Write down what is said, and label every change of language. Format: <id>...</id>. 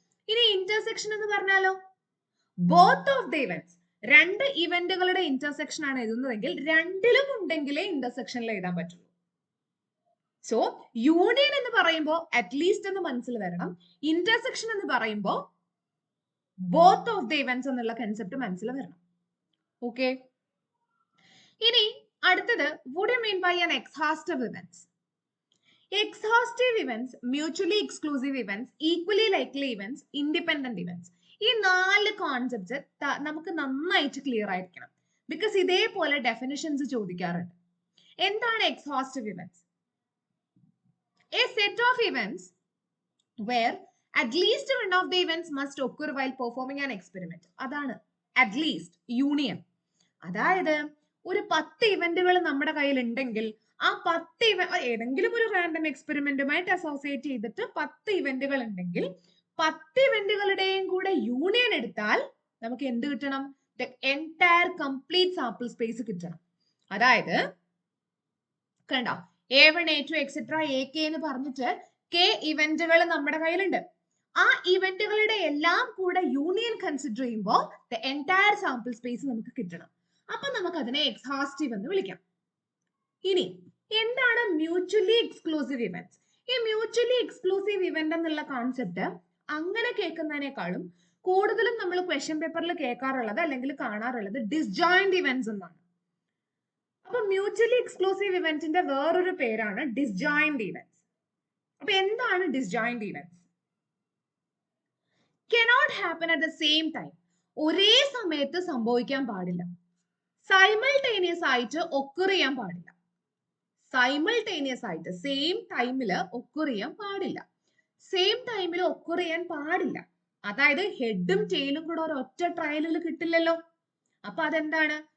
<ml>ഇനി ഇന്റർസെക്ഷൻ എന്ന് പറഞ്ഞാലോ, ബോത്ത് ഓഫ് ദ ഇവന്റ്സ്, രണ്ട് ഇവന്റുകളുടെ ഇന്റർസെക്ഷൻ ആണ് എഴുതുന്നതെങ്കിൽ രണ്ടിലും ഉണ്ടെങ്കിലേ ഇന്റർസെക്ഷനിൽ എഴുതാൻ പറ്റുള്ളൂ. സോ യൂണിയൻ എന്ന് പറയുമ്പോൾ അറ്റ്ലീസ്റ്റ് എന്ന് മനസ്സിൽ വരണം. ഇന്റർസെക്ഷൻ എന്ന് പറയുമ്പോൾ ബോത്ത് ഓഫ് ദ ഇവന്റ്സ് എന്നുള്ള കൺസെപ്റ്റ് മനസ്സിൽ വരണം. ഓക്കെ, ഇനി അടുത്തത്</ml> <en>what do you mean by an exhaustive events? Exhaustive events, mutually exclusive events, equally likely events, independent events.</en> <ml>ഈ 4 കോൺസെപ്റ്റ്സ് നമുക്ക് നന്നായിട്ട് ക്ലിയർ ആയിരിക്കണം. ബിക്കോസ് ഇതേപോലെ ഡെഫിനിഷൻസ് ചോദിക്കാറുണ്ട്. എന്താണ് exhaustive events?</ml> <en>A set of events where at least one of the events must occur while performing an experiment.</en> <ml>അതാണ് at least union. അതായത് ഒരു 10 ഇവന്റുകൾ നമ്മുടെ കയ്യിൽ ഉണ്ടെങ്കിൽ ആ 10 ഏതെങ്കിലും ഒരു റാൻഡം എക്സ്പെരിമെന്റുമായിട്ട് അസോസിയേറ്റ് ചെയ്തിട്ട് 10 ഇവന്റുകൾ ഉണ്ടെങ്കിൽ 10 ഇവന്റുകളുടെയും കൂടെ യൂണിയൻ എടുത്താൽ നമുക്ക് എന്ത് കിട്ടണം? The entire complete sample space കിട്ടണം. അതായത് കണ്ടോ, A1 A2 എക്സെട്ര AK എന്ന് പറഞ്ഞിട്ട് K ഇവന്റുകൾ നമ്മുടെ കയ്യിലുണ്ട്. ആ ഇവന്റുകളുടെ എല്ലാം കൂടെ യൂണിയൻ കൺസിഡർ ചെയ്യുമ്പോൾ ദ എൻറ്റയർ സാമ്പിൾ സ്പേസ് നമുക്ക് കിട്ടണം. അപ്പൊ നമുക്ക് അതിനെ എക്സ്ഹോസ്റ്റീവ് എന്ന് വിളിക്കാം. ഇനി എന്താണ് മ്യൂച്വലി എക്സ്ക്ലൂസീവ് ഇവന്റ്സ്? ഈ മ്യൂച്വലി എക്സ്ക്ലൂസീവ് ഇവന്റ് എന്നുള്ള കോൺസെപ്റ്റ് അങ്ങനെ കേൾക്കുന്നതിനേക്കാളും കൂടുതലും നമ്മൾ ക്വസ്റ്റ്യൻ പേപ്പറിൽ കേൾക്കാറുള്ളത് അല്ലെങ്കിൽ കാണാറുള്ളത് ഡിസ്ജോയിന്റ് ഇവന്റ്സ് എന്നാണ്. അപ്പൊ മ്യൂച്വലി എക്സ്ക്ലൂസീവ് ഇവന്റിന്റെ വേറൊരു പേരാണ് ഡിസ്ജോയിന്റ് ഇവന്റ്സ്. അപ്പൊ എന്താണ് disjoint events?</ml> <en>cannot happen at the same time.</en> <ml>ഒരേ സമയത്ത് സംഭവിക്കാൻ പാടില്ല. സൈമൾട്ടേനിയസ് ആയിട്ട് ഒക്കർ ചെയ്യാൻ പാടില്ല. സൈമൾട്ടേനിയസ് ആയിട്ട് സെയിം ടൈമിൽ ഒക്കർ ചെയ്യാൻ പാടില്ല. സെയിം ടൈമിൽ ഒക്കർ ചെയ്യാൻ പാടില്ല. അതായത് ഹെഡും ടെയിലും കൂടെ ഒരൊറ്റ ട്രയലിൽ കിട്ടില്ലല്ലോ. അപ്പൊ അതെന്താണ്?</ml>